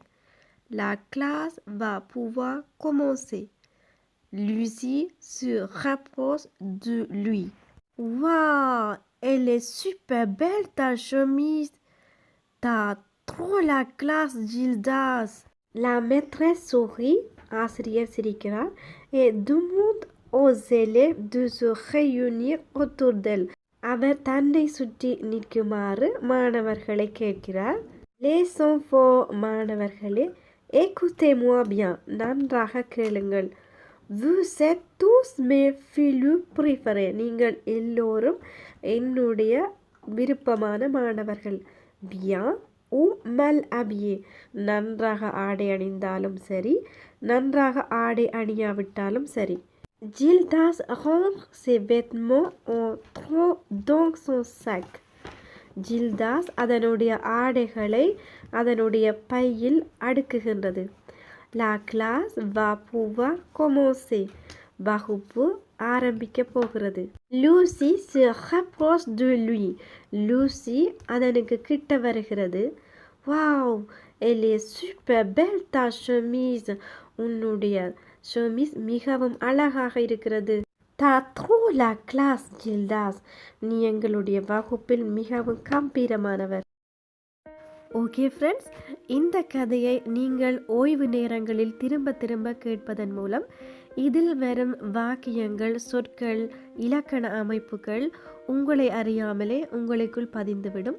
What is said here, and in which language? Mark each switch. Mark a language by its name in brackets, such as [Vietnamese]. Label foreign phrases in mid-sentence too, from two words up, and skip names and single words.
[French] La classe va pouvoir commencer. Lucie se rapproche de lui. Waouh, elle est super belle ta chemise. T'as trop la classe, Gildas. La maîtresse sourit, [Tamil] ஆசிரியர் சிரிக்கிறார், [French] et demande aux élèves de se réunir autour d'elle. [Tamil] அவர் தன்னை சுற்றி நிற்குமாறு மாணவர்களை கேட்கிறார். [French] Les enfants, மாணவர்களே, écoutez-moi bien, [Tamil] நன்றாக கேளுங்கள். [French] Vous êtes tous mes filles préférées. [Tamil] நீங்கள் எல்லோரும் என்னுடைய விருப்பமான மாணவர்கள். [French] Bien ou mal habillés, [Tamil] நன்றாக ஆடை அணிந்தாலும் சரி, நன்றாக ஆடை அணியாவிட்டாலும் சரி. [French] Gildas range ses vêtements en trop dans son sac. [Tamil] Gildas அதனுடைய ஆடைகளை அதனுடைய பையில் அடுக்குகின்றது. [French] La classe va pouvoir commencer. [Tamil] வகுப்பு ஆரம்பிக்க போகிறது. [French] Lucie se rapproche de lui. [Tamil] Lucie அதனுக்கு கிட்ட வருகிறது. [French] Wow, elle est super belle ta chemise. [Tamil] உன்னுடைய chemise மிகவும் அழகாக இருக்கிறது. [French] T'as trop la classe, Gildas. [Tamil] நீ எங்களுடைய வகுப்பில் மிகவும் கம்பீரமானவர். [English] OK friends, [Tamil] இந்த கதையை நீங்கள் ஓய்வு நேரங்களில் திரும்ப திரும்ப கேட்பதன் மூலம் இதில் வரும் வாக்கியங்கள், சொற்கள், இலக்கண அமைப்புகள் உங்களை அறியாமலே உங்களுக்குள் பதிந்துவிடும்.